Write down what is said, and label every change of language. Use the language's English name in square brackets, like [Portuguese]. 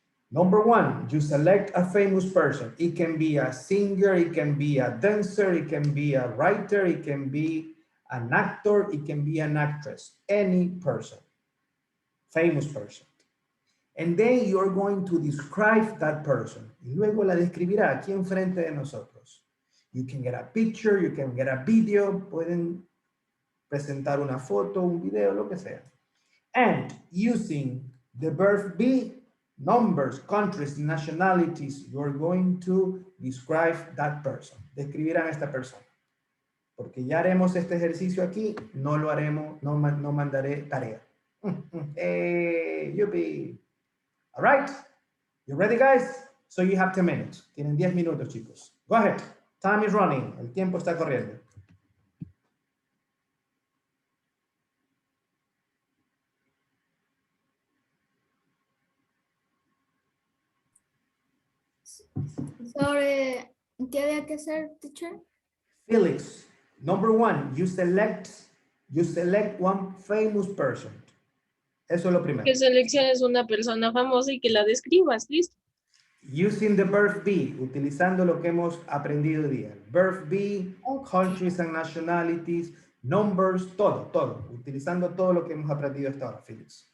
[English] Number one, you select a famous person. It can be a singer, it can be a dancer, it can be a writer, it can be an actor, it can be an actress, any person, famous person. And then you're going to describe that person. [Spanish] Y luego la describirá aquí enfrente de nosotros. [English] You can get a picture, you can get a video, [Spanish] pueden presentar una foto, un video, lo que sea. [English] And using the verb be, numbers, countries, nationalities, you're going to describe that person. [Spanish] Describirán a esta persona. Porque ya haremos este ejercicio aquí, no lo haremos, no mandaré tarea. Hey, yupi. [English] All right, you ready, guys? So you have 10 minutes. [Spanish] Tienen 10 minutos, chicos. [English] Go ahead. Time is running. [Spanish] El tiempo está corriendo. Sobre, ¿qué había que hacer, teacher? [English] Felix, number one, you select one famous person. [Spanish] Eso es lo primero. Que selecciones una persona famosa y que la describas, listo. [English] Using the verb be, [Spanish] utilizando lo que hemos aprendido hoy día. [English] Verb be, countries and nationalities, numbers, todo. [Spanish] Utilizando todo lo que hemos aprendido hasta ahora, Felix.